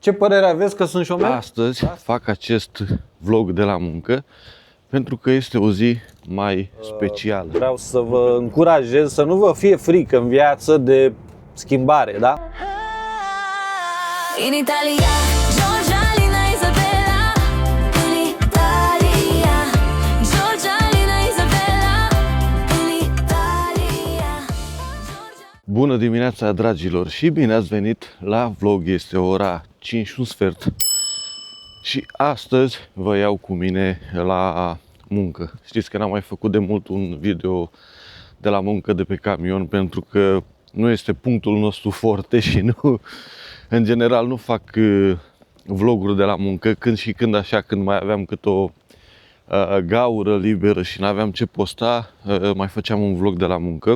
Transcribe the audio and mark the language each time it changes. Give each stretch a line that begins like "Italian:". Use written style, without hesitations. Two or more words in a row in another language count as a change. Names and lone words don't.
Romanian: Ce părere aveți că sunt șomer? Astăzi fac acest vlog de la muncă pentru că este o zi mai specială. Vreau să vă încurajez să nu vă fie frică în viață de schimbare, da?
Italian: In Italia, Giorgia, Lina, Isabella. In Italia, Giorgia, Lina, Isabella. In Italia,
Romanian: Bună dimineața, dragilor, și bine ați venit la vlog. Este ora 5:15 și astăzi vă iau cu mine la muncă. Știți că n-am mai făcut de mult un video de la muncă de pe camion pentru că nu este punctul nostru forte și nu, în general nu fac vloguri de la muncă, când și când așa, când mai aveam cât o gaură liberă și n-aveam ce posta, mai făceam un vlog de la muncă.